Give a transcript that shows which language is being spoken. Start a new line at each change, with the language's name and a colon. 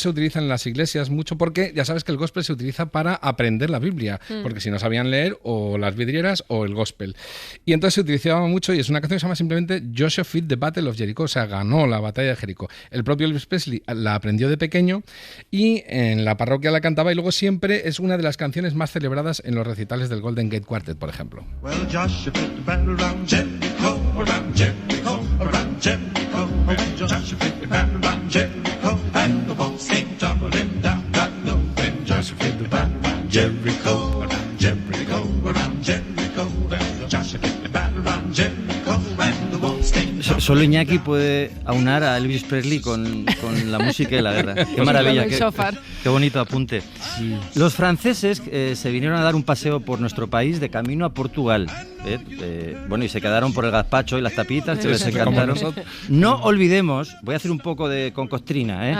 Spanish: se utiliza en las iglesias mucho porque ya sabes que el gospel se utiliza para aprender la Biblia, porque si no sabían leer o las vidrieras o el gospel. Y entonces se utilizaba mucho y es una canción que se llama simplemente Joshua Fit the Battle of Jericho, o sea, ganó la batalla de Jericó. El propio Elvis Presley la aprendió de pequeño y en la parroquia la cantaba y luego siempre es una de las canciones más celebradas en los recitales del Golden Gate Quartet, por ejemplo.
English: Well, Joshua fit the battle around Jericho, around Jericho, around Jericho. Joshua fit the battle around Jericho, and the walls came tumbling down. God knows when Joshua fit the battle around Jericho, around Jericho, around Jericho. Joshua fit the battle around Jericho, and the walls came tumbling down.
Spanish: Solo Iñaki puede aunar a Elvis Presley con la música y la guerra. Qué maravilla, qué bonito apunte. Sí. Los franceses se vinieron a dar un paseo por nuestro país de camino a Portugal. Bueno, y se quedaron por el gazpacho y las tapitas que les encantaron. No olvidemos, voy a hacer un poco de concostrina,